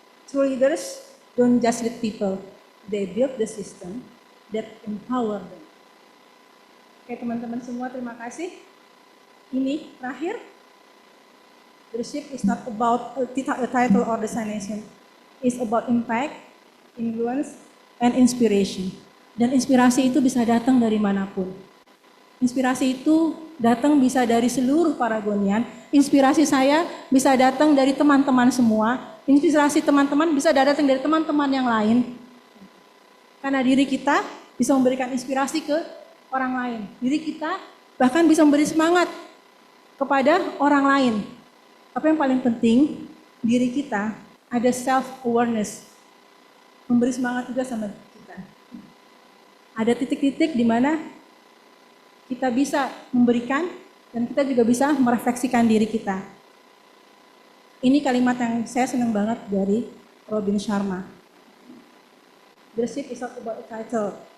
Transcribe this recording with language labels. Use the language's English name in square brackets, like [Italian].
[English] True leaders don't just lead people, they build the system that empower them. [Indonesian] Oke teman-teman semua, terima kasih. Ini terakhir. [English] Leadership is not about a title or designation. It's about impact, influence, and inspiration. [Indonesian] Dan inspirasi itu bisa datang dari manapun. Inspirasi itu datang bisa dari seluruh Paragonian. Inspirasi saya bisa datang dari teman-teman semua. Inspirasi teman-teman bisa datang dari teman-teman yang lain. Karena diri kita bisa memberikan inspirasi ke orang lain. Diri kita bahkan bisa memberi semangat kepada orang lain. Tapi yang paling penting, diri kita ada self-awareness. Memberi semangat juga sama kita. Ada titik-titik di mana kita bisa memberikan dan kita juga bisa merefleksikan diri kita. Ini kalimat yang saya senang banget dari Robin Sharma. [English] Leadership is not about a title.